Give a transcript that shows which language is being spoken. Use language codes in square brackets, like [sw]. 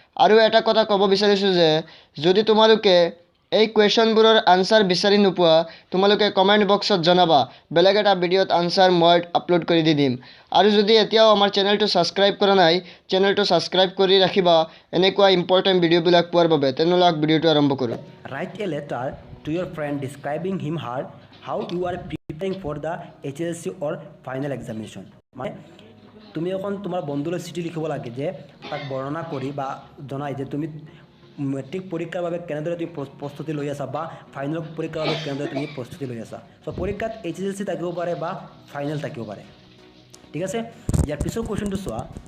[as] আৰু এটা কথা ক'ব বিচাৰিছোঁ যে যদি তোমালোকে এই কুৱেশ্যনবোৰৰ আনসাৰ বিচাৰি নোপোৱা তোমালোকে কমেণ্ট বক্সত জনাবা, বেলেগ এটা ভিডিঅ'ত আনসাৰ মই আপলোড কৰি দি দিম। আৰু যদি এতিয়াও আমাৰ চেনেলটো ছাবস্ক্ৰাইব কৰা নাই চেনেলটো ছাবস্ক্ৰাইব কৰি ৰাখিবা এনেকুৱা ইম্পৰ্টেণ্ট ভিডিঅ'বিলাক পোৱাৰ বাবে। তেনেহ'লে ভিডিঅ'টো আৰম্ভ কৰোঁ। [en] Write a letter to your friend describing him her how you are preparing for the HSLC or final examination. [as] মানে তুমি এখন তোমাৰ বন্ধুলৈ চিঠি লিখিব লাগে যে তাক বৰ্ণনা কৰি বা জনাই যে তুমি মেট্ৰিক পৰীক্ষাৰ বাবে কেনেদৰে তুমি প্ৰস্তুতি লৈ আছা বা ফাইনেল পৰীক্ষাৰ বাবে কেনেদৰে তুমি প্ৰস্তুতি লৈ আছা। চ' পৰীক্ষাত HSLC থাকিব পাৰে বা ফাইনেল থাকিব পাৰে, ঠিক আছে। ইয়াৰ পিছৰ কুৱেশ্যনটো চোৱা।